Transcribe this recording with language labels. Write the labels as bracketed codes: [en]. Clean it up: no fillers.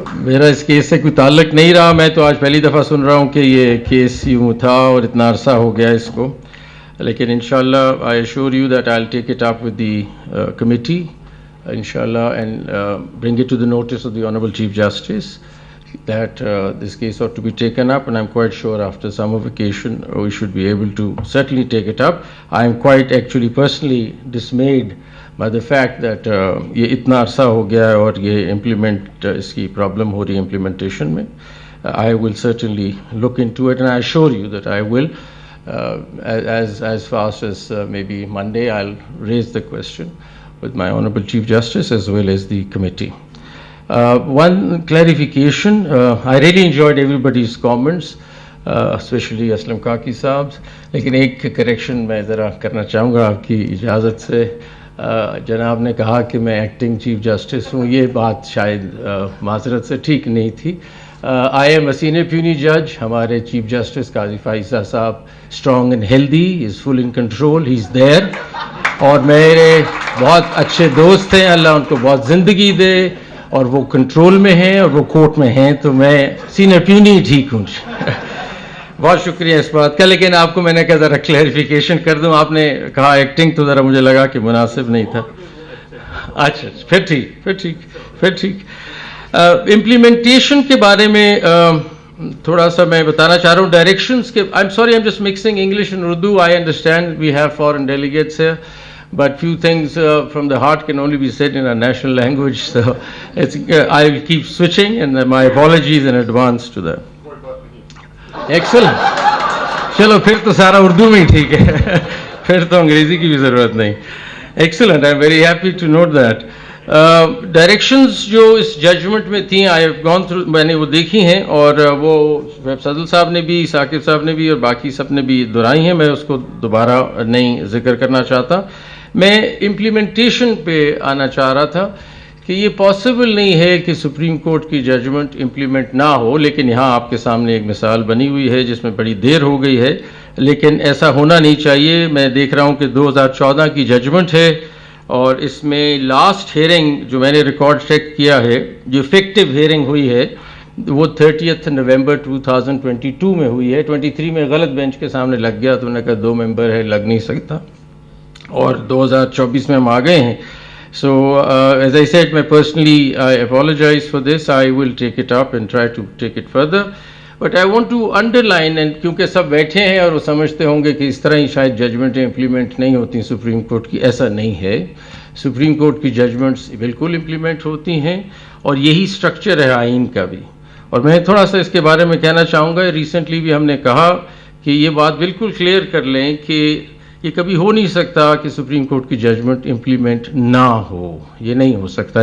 [ur] میرا اس کیس سے کوئی تعلق نہیں رہا. میں تو آج پہلی دفعہ سن رہا ہوں کہ یہ کیس یوں تھا اور اتنا عرصہ ہو گیا اس کو. لیکن انشاءاللہ [en] I assure you that I'll take it up with the committee inshallah and bring it to the notice of the Honorable Chief Justice that this case ought to be taken up, and I'm quite sure after summer vacation we should be able to certainly take it up. I am quite actually personally dismayed by the fact that [ur] یہ اتنا عرصہ ہو گیا ہے اور یہ implement اس کی problem ہو رہی ہے implementation میں. [en] I will certainly look into it and I assure you that I will as fast as maybe Monday I'll raise the question with my Honorable Chief Justice as well as the committee. One clarification, I really enjoyed everybody's comments, especially Aslam Kaki Saab's, [ur] لیکن ایک correction میں ذرا کرنا چاہوں گا آپ کی اجازت سے. جناب نے کہا کہ میں ایکٹنگ چیف جسٹس ہوں, یہ بات شاید معذرت سے ٹھیک نہیں تھی. [en] I am a senior puny judge. [ur] ہمارے چیف جسٹس قاضی فائزہ صاحب [en] Strong and healthy, is full in control, he is there. [ur] اور میرے بہت اچھے دوست ہیں, اللہ ان کو بہت زندگی دے, اور وہ کنٹرول میں ہیں اور وہ کورٹ میں ہیں, تو میں سینئر پیونی ٹھیک ہوں. بہت شکریہ اس بات کا. لیکن آپ کو میں نے کہا ذرا کلیریفیکیشن کر دوں, آپ نے کہا ایکٹنگ, تو ذرا مجھے لگا کہ مناسب نہیں تھا. اچھا پھر ٹھیک. امپلیمنٹیشن کے بارے میں تھوڑا سا میں بتانا چاہ رہا ہوں. ڈائریکشنز کے, [en] I'm sorry, I'm just mixing English and Urdu. I understand we have foreign delegates here, but few things from the heart can only be said in our national language. So I will keep switching, and my apologies in advance to that. Excellent. [ur] چلو پھر تو سارا اردو میں ہی ٹھیک ہے, پھر تو انگریزی کی بھی ضرورت نہیں. [en] Excellent, I am very happy to note that. [ur] Directions جو اس ججمنٹ میں تھیں, [en] I have gone through, [ur] میں نے وہ دیکھی ہیں, اور وہ فضل صاحب نے بھی, ثاقب صاحب نے بھی, اور باقی سب نے بھی دہرائی ہیں. میں اس کو دوبارہ نہیں ذکر کرنا چاہتا. میں امپلیمنٹیشن پہ آنا چاہ رہا تھا کہ یہ پاسبل نہیں ہے کہ سپریم کورٹ کی ججمنٹ امپلیمنٹ نہ ہو. لیکن یہاں آپ کے سامنے ایک مثال بنی ہوئی ہے جس میں بڑی دیر ہو گئی ہے, لیکن ایسا ہونا نہیں چاہیے. میں دیکھ رہا ہوں کہ 2014 کی ججمنٹ ہے, اور اس میں لاسٹ ہیئرنگ جو میں نے ریکارڈ چیک کیا ہے, جو افیکٹو ہیئرنگ ہوئی ہے, وہ 30 نومبر 2022 میں ہوئی ہے. 23 میں غلط بینچ کے سامنے لگ گیا, تو انہوں نے کہا 2 ممبر ہے, لگ نہیں سکتا, اور 2024 میں ہم آ گئے ہیں. [en] So as I said, my personally I apologize for this. I will take it up and try to take it further. But I want to underline, and [ur] کیونکہ سب بیٹھے ہیں اور وہ سمجھتے ہوں گے کہ اس طرح ہی شاید ججمنٹیں امپلیمنٹ نہیں ہوتی سپریم کورٹ کی, ایسا نہیں ہے. سپریم کورٹ کی ججمنٹس بالکل امپلیمنٹ ہوتی ہیں, اور یہی اسٹرکچر ہے آئین کا بھی. اور میں تھوڑا سا اس کے بارے میں کہنا چاہوں گا. ریسنٹلی بھی ہم نے کہا کہ یہ بات بالکل کلیئر کر لیں کہ یہ کبھی ہو نہیں سکتا کہ سپریم کورٹ کی ججمنٹ امپلیمنٹ نہ ہو. یہ نہیں ہو سکتا.